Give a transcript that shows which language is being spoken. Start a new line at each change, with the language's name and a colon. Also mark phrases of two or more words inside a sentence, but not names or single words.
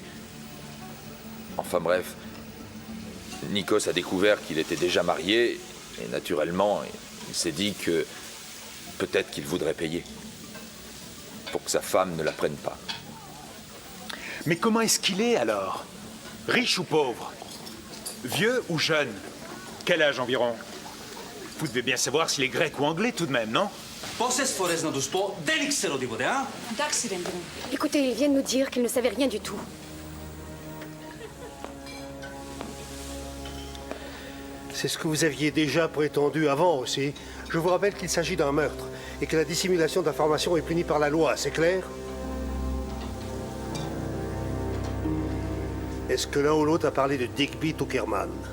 French: Enfin bref, Nikos a découvert qu'il était déjà marié et naturellement, il s'est dit que peut-être qu'il voudrait payer pour que sa femme ne la prenne pas. Mais comment est-ce qu'il est alors? Riche ou pauvre? Vieux ou jeune? Quel âge environ? Vous devez bien savoir s'il est grec ou anglais tout de même, non?
Greek: Πόσες φορές να τους πω, δεν ήξερα τίποτε, α? Εντάξει, Ρέμπρον.
French: Écoutez, ils viennent nous dire qu'ils ne savaient rien du tout. C'est ce que vous aviez déjà prétendu avant aussi. Je vous rappelle qu'il s'agit d'un meurtre et que la dissimulation d'informations est punie par la loi, c'est clair? Est-ce que l'un ou l'autre a parlé de Digby Tuckerman?